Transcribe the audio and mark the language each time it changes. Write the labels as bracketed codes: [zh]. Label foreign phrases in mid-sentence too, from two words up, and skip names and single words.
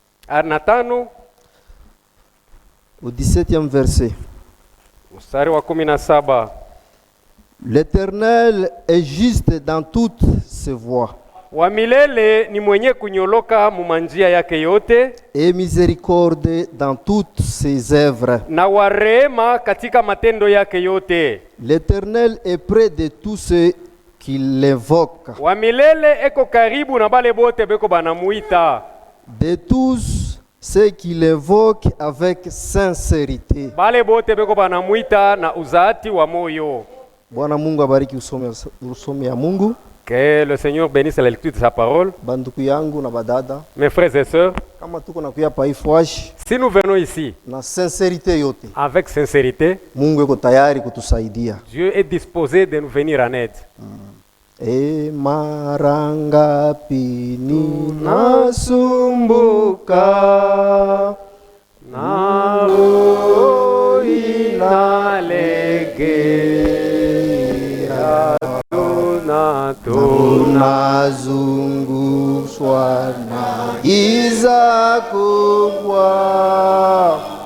[sw] na 5 [fr] au 17e verset. [sw] mstari wa 17. [fr] L'Éternel est juste dans toutes ses voies. [sw] Wa milele ni mwenye kunyoloka mumanjia yake yote, [fr] Et miséricorde dans toutes ses œuvres. [sw] na wa rehema katika matendo yake yote. [fr] L'Éternel est près de tous ceux qui l'invoquent. [sw] Wa milele eko karibu na bale bote beko banamuita. [fr] De tous ceux qui l'invoquent avec sincérité. [sw] Bale bote beko banamuita na uzati wa moyo. Bwana Mungu abariki usome ya Mungu. [fr] Que le Seigneur bénisse la lecture de sa parole. [sw] Banduku yangu na badada, [fr] Mes frères et sœurs, [sw] kama tuko nakuya pa Ifwash [fr] si nous venons ici [sw] na sincérité yote, [fr] avec sincérité, [sw] Mungu yuko tayari kutusaidia. [fr] Dieu est disposé de nous venir en aide. [sw] E mara ngapi ninasumbuka Na roho inalegea, tunazungushwa na giza kubwa,